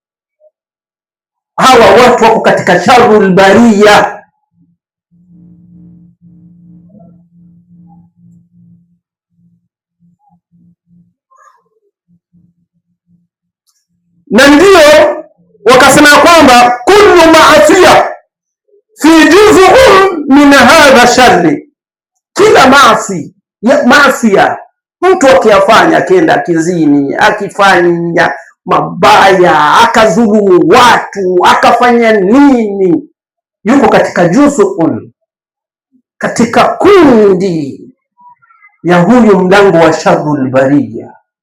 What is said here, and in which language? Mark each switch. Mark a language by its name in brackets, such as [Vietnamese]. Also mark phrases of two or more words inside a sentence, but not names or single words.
[Swahili] Hawa watu wako katika [Arabic] شر البرية. [Swahili] Na ndio wakasema kwamba [Arabic] كل معصية في جزء من هذا الشر, [Swahili] kila maasiya mtu akiyafanya, akienda kizini, akifanya mabaya, akadhulumu watu, akafanya nini, yuko katika juz'un, katika kundi ya huyu mlango wa [Arabic] شر البرية.